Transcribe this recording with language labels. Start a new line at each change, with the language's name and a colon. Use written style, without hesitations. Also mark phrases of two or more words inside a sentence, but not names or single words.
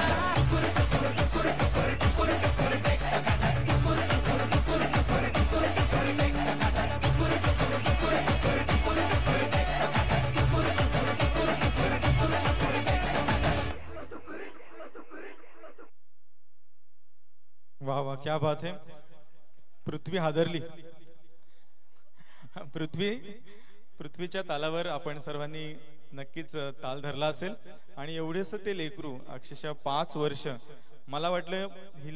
Hindi: टुकुर टुकुर टुकुर टुकुर टुकुर टुकुर देख टकाटक, टुकुर टुकुर टुकुर टुकुर टुकुर टुकुर देख टकाटक, टुकुर टुकुर टुकुर टुकुर टुकुर टुकुर देख टकाटक, टुकुर टुकुर टुकुर टुकुर टुकुर टुकुर देख टकाटक. वाह वाह, क्या बात है.
Marathi: पृथ्वी हादरली. पृथ्वीच्या तालावर आपण सर्वांनी नक्कीच ताल धरला असेल आणि एवढेच ते लेकरू अक्षरशः 5 वर्ष. मला वाटलं